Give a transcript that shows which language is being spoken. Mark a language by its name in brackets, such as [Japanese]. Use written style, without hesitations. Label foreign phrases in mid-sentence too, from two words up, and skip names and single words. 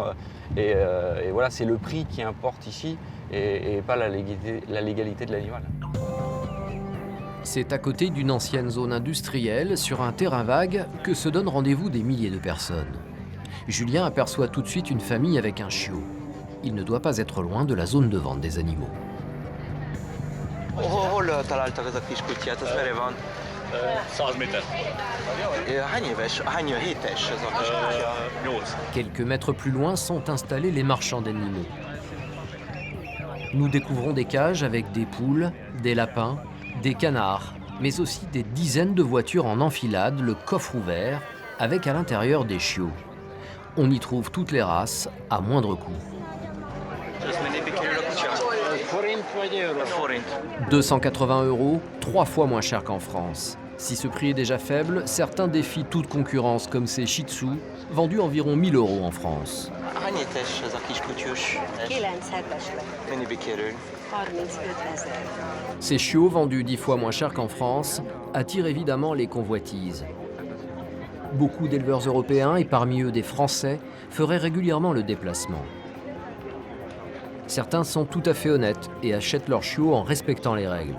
[French] Et voilà, c'est le prix qui importe ici et pas la légalité de l'animal. C'est à côté d'une ancienne zone industrielle, sur un terrain vague, que se donnent rendez-vous des milliers de personnes. Julien aperçoit tout de suite une famille avec un chiot. Il ne doit pas être loin de la zone de vente des animaux. [Hungarian] Hol találtak ez a kis kutyát, az merre van? 100 méter. Hány éves, hány hétes ez a kis kutya? [French] Quelques mètres plus loin sont installés les marchands d'animaux. Nous découvrons des cages avec des poules, des lapins, des canards, mais aussi des dizaines de voitures en enfilade, le coffre ouvert, avec à l'intérieur des chiots. On y trouve toutes les races, à moindre coût. 280 €, 3 fois moins cher qu'en France. Si ce prix est déjà faible, certains défient toute concurrence, comme ces Shih Tzu, vendus environ 1 000 € en France. [Hungarian] Hány hétes ez a kis kutyus? 9 hetes lett. Mennyibe kerül? 35 000. [French] Ces chiots, vendus 10 fois moins cher qu'en France, attirent évidemment les convoitises. Beaucoup d'éleveurs européens, et parmi eux des Français, feraient régulièrement le déplacement. Certains sont tout à fait honnêtes et achètent leurs chiots en respectant les règles.